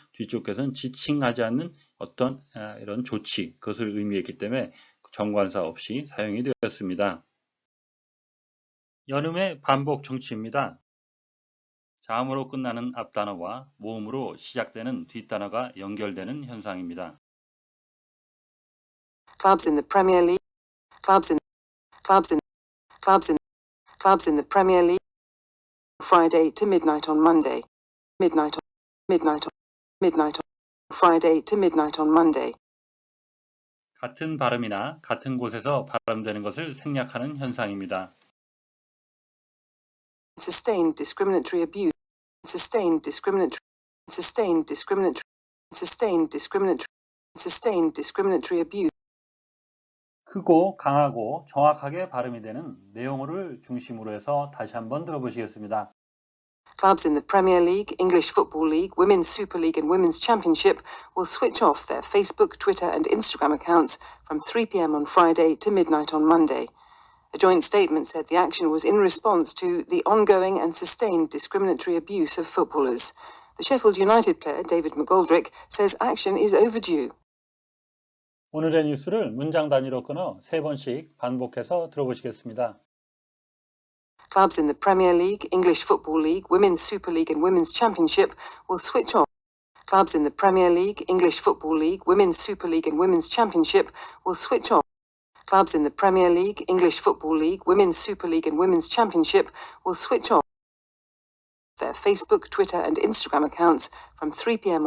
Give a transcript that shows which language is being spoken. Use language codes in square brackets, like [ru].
[ko] 뒤쪽에서는 지칭하지 않는 어떤 이런 조치, 그것을 의미했기 때문에 정관사 없이 사용이 되었습니다. 연음의 반복 청취입니다. 자음으로 끝나는 앞단어와 모음으로 시작되는 뒷단어가 연결되는 현상입니다. [en] Clubs in the Premier League. Clubs in the Premier League. Friday to midnight on Monday. Friday to midnight on Monday. [ko] 같은 발음이나 같은 곳에서 발음되는 것을 생략하는 현상입니다. [en] Sustained discriminatory abuse. Sustained discriminatory abuse. [ko] 크고 강하고 정확하게 발음이 되는 내용어를 중심으로 해서 다시 한번 들어보시겠습니다. [en] Clubs in the Premier League, English Football League, Women's Super League and Women's Championship will switch off their Facebook, Twitter and Instagram accounts from 3 p.m. on Friday to midnight on Monday. A joint statement said the action was in response to the ongoing and sustained discriminatory abuse of footballers. The Sheffield United player David McGoldrick says action is overdue. [ko] 오늘의 뉴스를 문장 단위로 끊어 3번씩 반복해서 들어보시겠습니다. [en] Clubs in the Premier League, English Football League, Women's Super League and Women's Championship will switch off. Clubs in the Premier League, English Football League, Women's Super League and Women's Championship will switch off. Clubs in the Premier League, English Football League, Women's Super League and Women's Championship will switch off their Facebook, Twitter and Instagram accounts from 3 p.m.